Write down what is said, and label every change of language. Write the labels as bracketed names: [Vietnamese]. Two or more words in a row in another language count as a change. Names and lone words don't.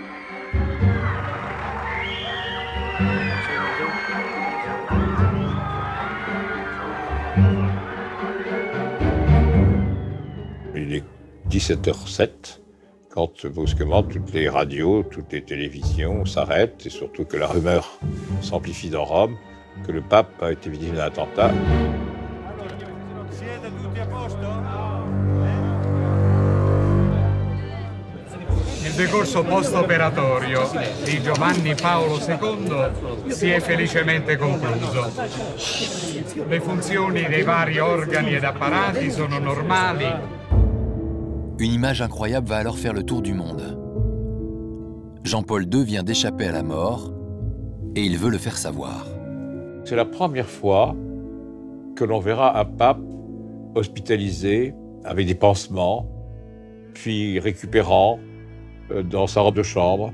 [French] Il est 17h07 quand brusquement toutes les radios, toutes les télévisions s'arrêtent et surtout que la rumeur s'amplifie dans Rome que le pape a été victime d'un attentat. [Italian] Il decorso post-operatorio di Giovanni Paolo II si è felicemente concluso. Le funzioni dei vari organi ed apparati sono normali. [French] Une image incroyable va alors faire le tour du monde. Jean-Paul II vient d'échapper à la mort et il veut le faire savoir. C'est la première fois que l'on verra un pape hospitalisé avec des pansements, puis récupérant dans sa robe de chambre.